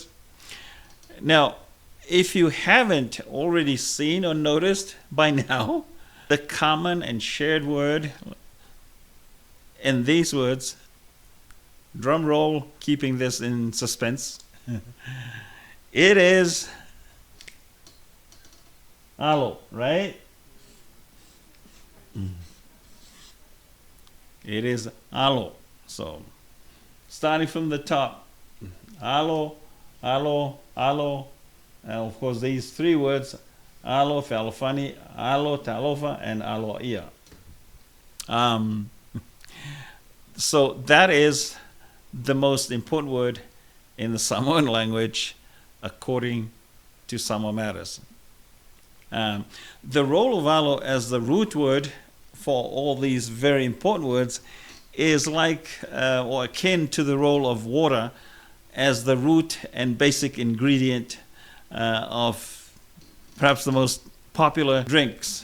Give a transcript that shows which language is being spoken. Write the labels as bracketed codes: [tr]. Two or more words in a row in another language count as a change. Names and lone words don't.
[en] Now, if you haven't already seen or noticed by now, the common and shared word in these words, drum roll, keeping this in suspense, it is alo, right? It is alo. So, starting from the top, [sm] alo, alo, alo, [en] and of course these three words, [sm] alo, whalofani, alo, talofa, [en] and aloia. So that is the most important word in the Samoan language according to Samoa Matters. The role of alo as the root word for all these very important words is like or akin to the role of water as the root and basic ingredient of perhaps the most popular drinks.